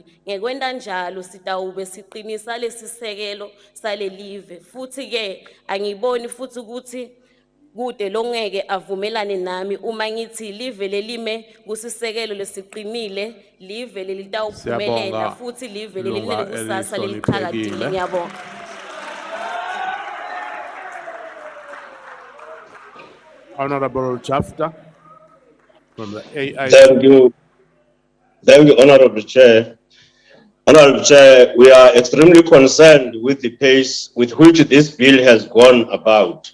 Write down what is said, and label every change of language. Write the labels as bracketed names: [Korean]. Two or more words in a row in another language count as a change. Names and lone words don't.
[Swati] Ngekwenta njalo sitawube siqinisa lesisekelo salelive, futhi ke angiboni futhi ukuthi kude longeke avumelane nami uma ngithi live lelime kusisekelo lesiqinile, live lelitawuphumelela futhi live lelinekusasa leliqhakazile. Ngiyabonga. [English] Honorable Jafta from the AI. Thank you, Honorable Chair. Honorable Chair, we are extremely concerned with the pace with which this bill has gone about.